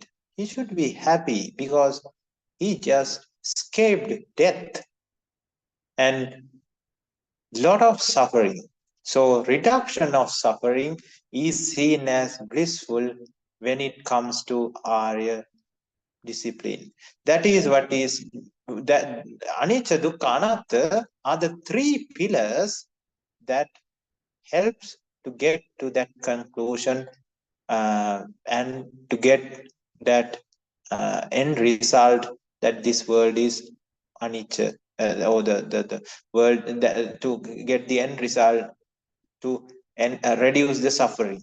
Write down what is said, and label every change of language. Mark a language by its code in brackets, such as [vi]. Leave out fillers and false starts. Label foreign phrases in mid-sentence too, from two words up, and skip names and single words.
[en] He should be happy because he just escaped death and lot of suffering. So reduction of suffering is seen as blissful when it comes to Arya discipline. That is what is that [pi] anicca, dukkha, anatta [en] are the three pillars that helps to get to that conclusion and to get that end result that this world is anicca, or the world, that, to get the end result to reduce the suffering.